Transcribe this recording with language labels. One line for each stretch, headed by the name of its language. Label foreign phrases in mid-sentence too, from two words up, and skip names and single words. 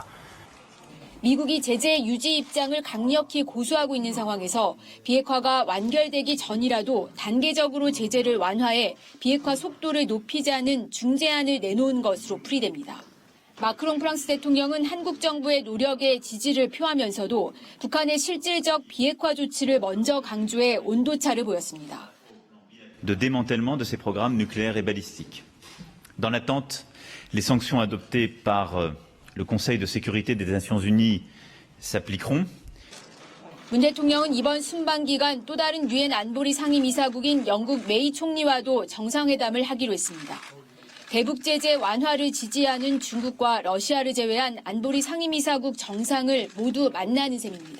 Korean: 미국이 제재 유지 입장을 강력히 고수하고 있는 상황에서 비핵화가 완결되기 전이라도 단계적으로 제재를 완화해 비핵화 속도를 높이자는 중재안을 내놓은 것으로 풀이됩니다. 마크롱 프랑스 대통령은 한국 정부의 노력에 지지를 표하면서도 북한의 실질적 비핵화 조치를 먼저 강조해 온도차를 보였습니다.
French: de démantèlement de ses programmes nucléaires et balistiques. Dans l'attente, les sanctions adoptées par le Conseil de sécurité des Nations Unies s'appliqueront.
Korean: 문 대통령은 이번 순방 기간 또 다른 유엔 안보리 상임이사국인 영국 메이 총리와도 정상회담을 하기로 했습니다. 대북 제재 완화를 지지하는 중국과 러시아를 제외한 안보리 상임이사국 정상을 모두 만나는 셈입니다.